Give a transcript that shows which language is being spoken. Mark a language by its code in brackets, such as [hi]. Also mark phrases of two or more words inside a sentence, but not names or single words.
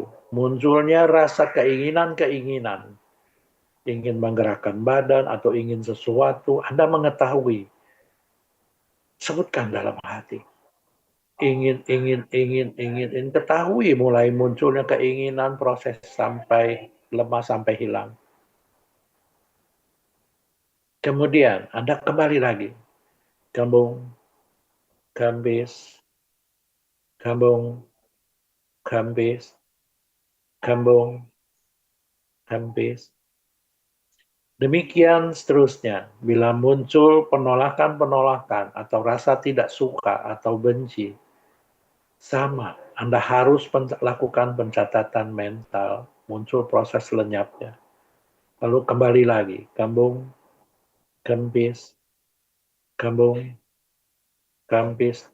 [id] Munculnya rasa keinginan-keinginan, ingin menggerakkan badan atau ingin sesuatu, Anda mengetahui, sebutkan dalam hati. Ingin, ketahui mulai munculnya keinginan, proses sampai lemah sampai hilang. Kemudian Anda kembali lagi, kembung, kambis, kambung, kambis, kambung, kambis. Demikian seterusnya, bila muncul penolakan-penolakan atau rasa tidak suka atau benci, sama, Anda harus lakukan pencatatan mental, muncul proses lenyapnya. Lalu kembali lagi, kambung, kempis, kambung, kempis.